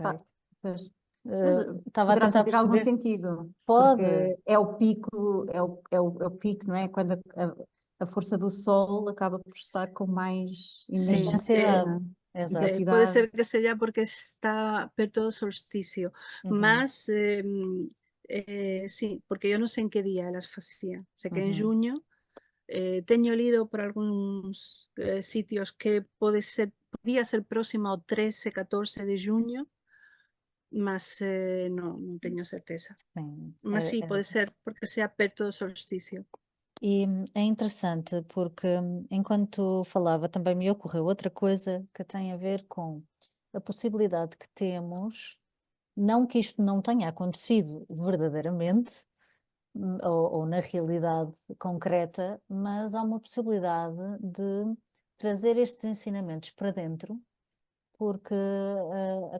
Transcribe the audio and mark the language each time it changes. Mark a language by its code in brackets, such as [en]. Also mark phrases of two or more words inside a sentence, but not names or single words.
[pt] Pá, pois, mas Estava a poderá tentar fazer algum perceber. sentido, Pode. porque é o pico, é o pico, não é? Quando a força do sol acaba por estar com mais Sim, energia, Intensidade. não é? Exato. pode Intensidade. [gl] ser que seja porque está perto do solsticio, mas sí, porque eu non sei en que día elas facían. Sei que en xuño, teño lido por algúns sitios que podía ser próximo ao 13, 14 de xuño, mas non teño certeza. [pt] Sim. [gl] Mas sí, pode ser porque sea perto do solsticio. [pt] E é interessante porque enquanto falava também me ocorreu outra coisa que tem a ver com a possibilidade que temos, não que isto não tenha acontecido verdadeiramente, ou na realidade concreta, mas há uma possibilidade de trazer estes ensinamentos para dentro, porque a